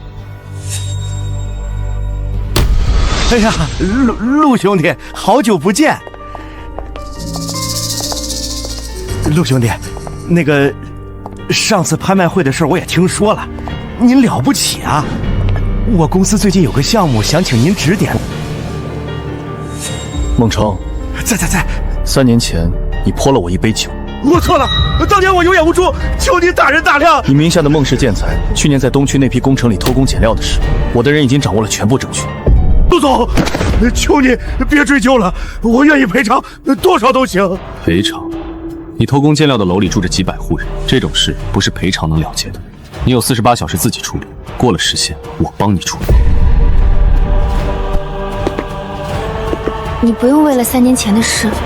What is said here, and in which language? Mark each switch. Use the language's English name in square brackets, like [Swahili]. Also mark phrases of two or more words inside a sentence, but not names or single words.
[Chinese] 哎呀，陸兄弟，好久不見！陸兄弟，那個上次拍賣會的事我也聽說了，您了不起啊！我公司最近有個項目，想請您指點。孟成，在，3年前你潑了我一杯酒。我錯了，當年我有眼無珠，求您大人大量。你名下的孟氏建材去年在東區那批工程裡偷工減料的事，我的人已經掌握了全部證據。陸總，求你別追究了，我願意賠償，多少都行。賠償？你偷工減料的樓裡住着幾百戶人，這種事不是賠償能了結的。你有48小時自己處理，過了時限，我幫你處理。你不用為了3年前的事。